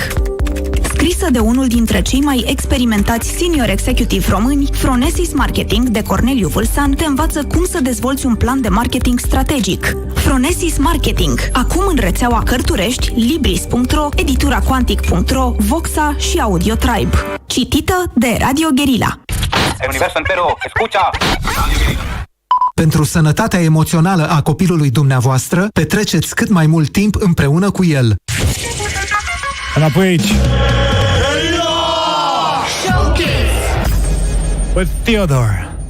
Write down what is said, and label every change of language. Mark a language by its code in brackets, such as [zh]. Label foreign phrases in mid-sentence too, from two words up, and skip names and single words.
[ro] Scrisă de unul dintre cei mai experimentați [en] senior executive [ro] români, Phronesis Marketing de Corneliu Vâlsan te învață cum să dezvolți un plan de marketing strategic. Phronesis Marketing, acum în rețeaua Cărturești, Libris.ro, editura Quantic.ro, Voxa și Audio Tribe. Citită de Radio Guerrilla. [es] El universo entero, escucha! [ro] Pentru sănătatea emoțională a copilului dumneavoastră, petreceți cât mai mult timp împreună cu el. Înapoi aici. [en] Guerrilla Showcase with Theodore.